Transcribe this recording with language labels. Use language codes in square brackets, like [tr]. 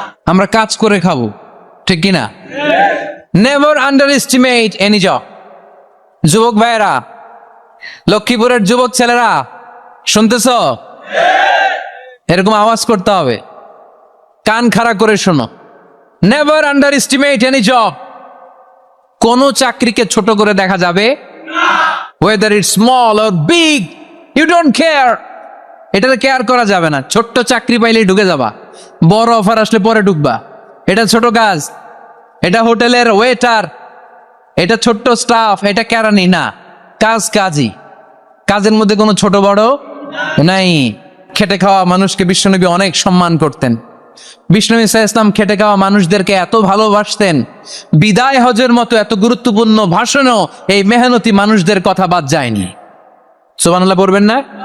[bn] আমরা কাজ করে খাবো, ঠিক কিনা? [en] Never underestimate any job. [bn] যুবক ভাইয়েরা, লক্ষ্মীপুরের যুবক ছেলেরা শুনতেছ? এরকম আওয়াজ করতে হবে, কান খাড়া করে শোনো। [en] Never underestimate any job. [bn] কোন চাকরিকে ছোট করে দেখা যাবে না, [en] whether it's small or big, you don't care. [bn] এটাতে কেয়ার করা যাবে না। ছোট্ট চাকরি পাইলেই ঢুকে যাবা, বড় অফার আসলে পরে ঢুকবা। এটা ছোট কাজ, এটা হোটেলের ওয়েটার, এটা ছোট্ট স্টাফ, এটা কেরানি না। কাজ কাজই, কাজের মধ্যে কোনো ছোট বড় নাই। খেটে খাওয়া মানুষকে বিশ্বনবী অনেক সম্মান করতেন। বিষ্ণু ইসলাম খেটে খাওয়া মানুষদেরকে এত ভালোবাসতেন, বিদায় হজের মতো এত গুরুত্বপূর্ণ ভাষণও এই মেহনতি মানুষদের কথা বাদ যায়নি। সুবহানাল্লাহ পড়বেন না?